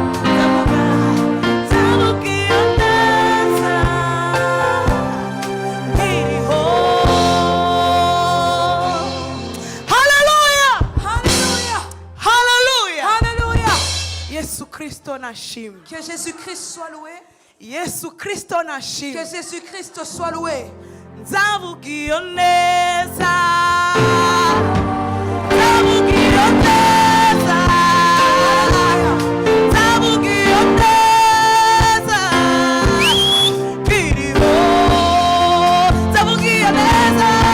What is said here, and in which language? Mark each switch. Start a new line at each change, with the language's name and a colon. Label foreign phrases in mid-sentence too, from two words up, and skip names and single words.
Kinyarwanda: Nzavuga, nzavuga iyo neza. Nkiriho. Hallelujah! Hallelujah! Hallelujah! Hallelujah! Yesu Kristo nashimwe.
French: Que Jésus-Christ soit loué.
Kinyarwanda: Yesu Kristo nashimwe.
French: Que Jésus-Christ soit loué.
Kinyarwanda: Nzavuga iyo neza. Nzavuga iyo neza. Nzavuga iyo neza. Kiriho, nzavuga iyo neza.